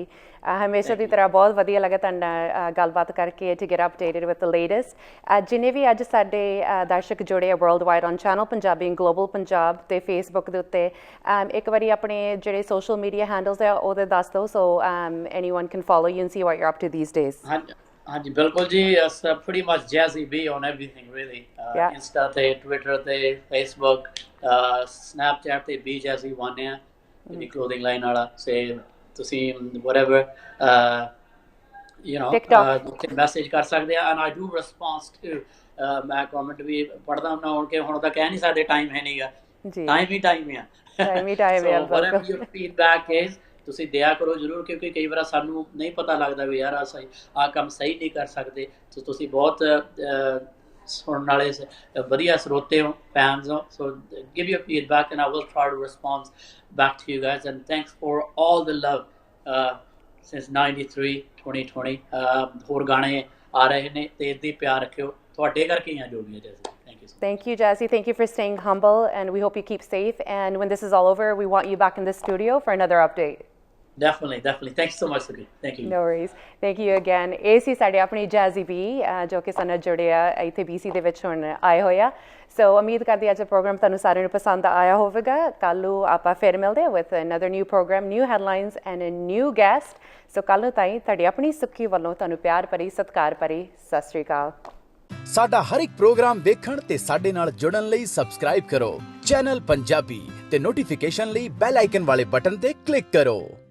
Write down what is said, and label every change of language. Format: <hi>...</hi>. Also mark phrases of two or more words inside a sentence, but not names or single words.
<pa>ਹਮੇਸ਼ਾ ਦੀ ਤਰ੍ਹਾਂ ਬਹੁਤ ਵਧੀਆ ਲੱਗਾ ਤੁਹਾਡੇ ਨਾਲ ਗੱਲਬਾਤ ਕਰਕੇ,</pa> <en>to get updated with the latest.</en> <pa>ਜਿੰਨੇ ਵੀ ਅੱਜ ਸਾਡੇ ਦਰਸ਼ਕ ਜੁੜੇ ਆ</pa> <en>world wide on</en> <pa>ਚੈਨਲ ਪੰਜਾਬੀ ਗਲੋਬਲ ਪੰਜਾਬ ਤੇ ਫੇਸਬੁੱਕ ਦੇ ਉੱਤੇ, ਇੱਕ ਵਾਰੀ ਆਪਣੇ ਜਿਹੜੇ</pa> <en>social media handles</en> <pa>ਆ ਉਹਦੇ ਦੱਸ ਦਿਓ,</pa> <en>so anyone can follow you and see what you up to these days.</en> <pa>ਹਾਂਜੀ ਬਿਲਕੁਲ ਜੀ,</pa> <en>pretty much Jazzy B on everything really, Insta ਤੇ Twitter ਤੇ Facebook, Snapchat ਤੇ B Jazzy One</en> <pa>ਆ, ਜਿਹੜੀ</pa> <en>clothing line ਵਾਲਾ।</en> <pa>ਸੇ ਤੁਸੀਂ whatever ਉੱਥੇ ਮੈਸੇਜ ਕਰ ਸਕਦੇ ਆ,</pa> <en>and I do response to,</en> <pa>ਮੈਂ ਕਮੈਂਟ ਵੀ ਪੜ੍ਹਦਾ ਹੁੰਦਾ। ਹੁਣ ਕਿ ਹੁਣ ਤਾਂ ਕਹਿ ਨਹੀਂ ਸਕਦੇ ਟਾਈਮ ਹੈ ਨਹੀਂਗਾ, ਟਾਈਮ ਆ।</pa> <en>So whatever your feedback is,</en> <pa>ਤੁਸੀਂ ਦਿਆ ਕਰੋ ਜ਼ਰੂਰ, ਕਿਉਂਕਿ ਕਈ ਵਾਰ ਸਾਨੂੰ ਨਹੀਂ ਪਤਾ ਲੱਗਦਾ ਵੀ ਯਾਰ ਆਹ ਕੰਮ ਸਹੀ ਨਹੀਂ ਕਰ ਸਕਦੇ। ਸੋ ਤੁਸੀਂ ਬਹੁਤ ਸੁਣਨ ਵਾਲੇ ਵਧੀਆ ਸਰੋਤੇ ਹੋ, ਫੈਨਸ ਹੋ, ਸੋ</pa> <en>give your feedback and I will try to respond back to you guys, and thanks for all the love since 93 2020।</en> <pa>ਹੋਰ ਗਾਣੇ ਆ ਰਹੇ ਨੇ ਤੇ ਇੱਦਾਂ ਹੀ ਪਿਆਰ ਰੱਖਿਓ, ਤੁਹਾਡੇ ਕਰਕੇ ਹੀ ਆ ਜੋ ਵੀ ਹੈ। ਜੈਸੇ</pa> <en>Thank you, Jazzy. Thank you for staying humble, and we hope you keep safe. And when this is all over, we want you back in the studio for another update. Definitely. Thanks so much, Suki. Thank you. No worries. Thank you again.</en> <pa>ਇਹ ਸੀ ਸਾਡੇ ਆਪਣੀ Jazzy B, ਜੋ ਕਿ ਸਾਨੂੰ ਜੁੜਿਆ ਇੱਥੇ BC ਦੇ ਵਿੱਚ ਹੁਣ ਆਏ ਹੋਏ ਆ। ਸੋ ਉਮੀਦ ਕਰਦੀ ਅੱਜ ਪ੍ਰੋਗਰਾਮ ਤੁਹਾਨੂੰ ਸਾਰਿਆਂ ਨੂੰ ਪਸੰਦ ਆਇਆ ਹੋਵੇਗਾ। ਕੱਲ੍ਹ ਨੂੰ ਆਪਾਂ ਫਿਰ ਮਿਲਦੇ ਹਾਂ</pa> <en>with another new program, new headlines and a new guest.</en> <pa>ਸੋ ਕੱਲ੍ਹ ਨੂੰ ਤਾਈਂ ਤੁਹਾਡੀ ਆਪਣੀ ਸੁੱਖੀ ਵੱਲੋਂ ਤੁਹਾਨੂੰ ਪਿਆਰ ਭਰੀ ਸਤਿਕਾਰ ਭਰੀ ਸਤਿ ਸ਼੍ਰੀ ਅਕਾਲ। ਸਾਡਾ ਹਰ ਇੱਕ ਪ੍ਰੋਗਰਾਮ ਵੇਖਣ ਤੇ ਸਾਡੇ ਨਾਲ ਜੁੜਨ ਲਈ ਸਬਸਕ੍ਰਾਈਬ ਕਰੋ ਚੈਨਲ ਪੰਜਾਬੀ ਤੇ ਨੋਟੀਫਿਕੇਸ਼ਨ ਲਈ ਬੈਲ ਆਈਕਨ ਵਾਲੇ ਬਟਨ ਤੇ ਕਲਿੱਕ ਕਰੋ।</pa>